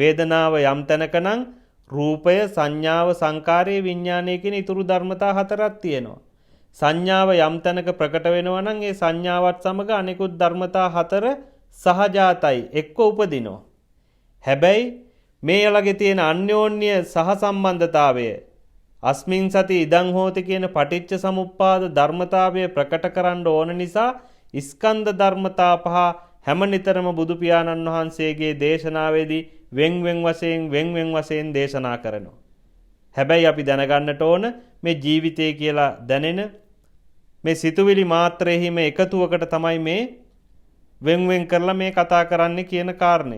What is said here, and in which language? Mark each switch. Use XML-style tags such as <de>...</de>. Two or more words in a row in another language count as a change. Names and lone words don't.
<si>වේදනාව යම් තැනක නම් රූපය, සංඥාව, සංකාරය, විඥානය කියන ඊතුරු ධර්මතා හතරක් තියෙනවා. සංඥාව යම් තැනක ප්‍රකට වෙනවා නම් ඒ සංඥාවත් සමග අනෙකුත් ධර්මතා හතර සහජාතයි එක්ක උපදිනවා. හැබැයි මේ ළඟේ තියෙන අන්‍යෝන්‍ය සහසම්බන්ධතාවය</si> <pi>අස්මින් සති ඉදං හෝති</pi> <si>කියන පටිච්ච සමුප්පාද ධර්මතාවය ප්‍රකට කරන්න ඕන නිසා ස්කන්ධ ධර්මතා පහ හැම නිතරම බුදු පියාණන් වහන්සේගේ දේශනාවේදී වෙන් වෙන් වශයෙන් දේශනා කරනවා. හැබැයි අපි දැනගන්නට ඕන මේ ජීවිතය කියලා දැනෙන මේ සිතුවිලි මාත්‍රෙහිම එකතුවකට තමයි මේ වෙන් කරලා මේ කතා කරන්නේ කියන කාරණය.</si>